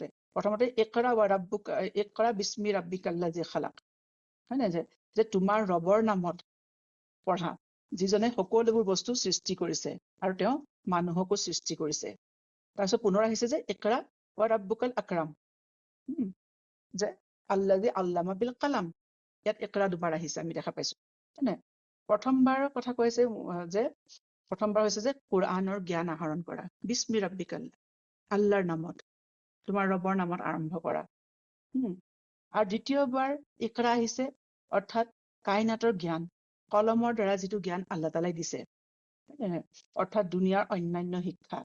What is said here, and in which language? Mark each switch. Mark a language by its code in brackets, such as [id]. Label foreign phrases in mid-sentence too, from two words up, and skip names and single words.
[ar] প্ৰথমতে اقرأ وربك، اقرأ باسم ربك الذي خلق, [as] হয় নাই? যে তোমাৰ ৰবৰ নামত পঢ়া, যিজনে সকলোবোৰ বস্তু সৃষ্টি কৰিছে আৰু তেওঁ মানুহকো সৃষ্টি কৰিছে। তাৰপিছত পুনৰ আহিছে যে [ar] اقرأ وربك الأكرم, [as] যে [ar] الذي علم بالقلم, [as] ইয়াত ইকৰা দুবাৰ আহিছে আমি দেখা পাইছো, হয় নাই? প্ৰথমবাৰৰ কথা কৈছে যে প্ৰথমবাৰ হৈছে যে কোৰআনৰ জ্ঞান আহৰণ কৰা, [ar] باسم ربك, [as] আল্লাহৰ নামত, তোমাৰ ৰবৰ নামত আৰম্ভ কৰা। আৰু দ্বিতীয়বাৰ ইকৰা আহিছে, অৰ্থাৎ কাইনাতৰ জ্ঞান, কলমৰ দ্বাৰা যিটো জ্ঞান আল্লাহ তাআলাই দিছে, অৰ্থাৎ দুনিয়াৰ অন্যান্য শিক্ষা।